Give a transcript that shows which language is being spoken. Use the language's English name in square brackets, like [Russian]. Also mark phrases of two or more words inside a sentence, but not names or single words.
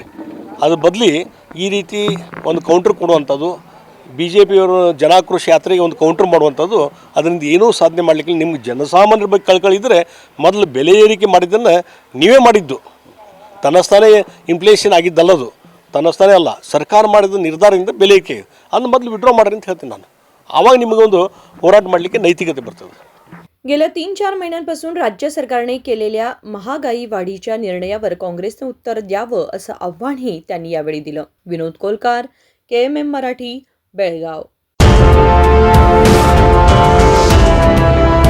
[Kannada] ಅದ್ರ ಬದಲಿ ಈ ರೀತಿ ಒಂದು ಕೌಂಟ್ರ್ ಕೊಡುವಂಥದ್ದು, BJP ಅವರು ಜನಾಕ್ರೋಶ ಯಾತ್ರೆಗೆ ಒಂದು ಕೌಂಟ್ರ್ ಮಾಡುವಂಥದ್ದು, ಅದರಿಂದ ಏನೂ ಸಾಧನೆ ಮಾಡಲಿಕ್ಕೆ ನಿಮ್ಗೆ ಜನಸಾಮಾನ್ಯರ ಬಗ್ಗೆ ಕಳ್ಕಳಿದ್ರೆ ಮೊದಲು ಬೆಲೆ ಏರಿಕೆ ಮಾಡಿದ್ದನ್ನು ನೀವೇ ಮಾಡಿದ್ದು. ತನ್ನಸ್ಥಾನೇ ಇನ್ಫ್ಲೇಷನ್ ಆಗಿದ್ದಲ್ಲದು, ತನ್ನಸ್ಥಾನೇ ಅಲ್ಲ, ಸರ್ಕಾರ ಮಾಡಿದ ನಿರ್ಧಾರದಿಂದ ಬೆಲೆ ಏರಿಕೆ ಅದನ್ನು ಮೊದಲು ವಿಡ್ರಾ ಮಾಡಿರಿ ಅಂತ ಹೇಳ್ತೀನಿ ನಾನು. ಆವಾಗ ನಿಮಗೊಂದು ಹೋರಾಟ ಮಾಡಲಿಕ್ಕೆ ನೈತಿಕತೆ ಬರ್ತದೆ. [Marathi] गेल्या 3-4 महिन्यांपासून राज्य सरकारने केलेल्या महागाई वाढीच्या निर्णयावर काँग्रेसने उत्तर द्यावं असं आव्हानही त्यांनी यावेळी दिलं. विनोद कोलकार, KMM मराठी, बेळगाव.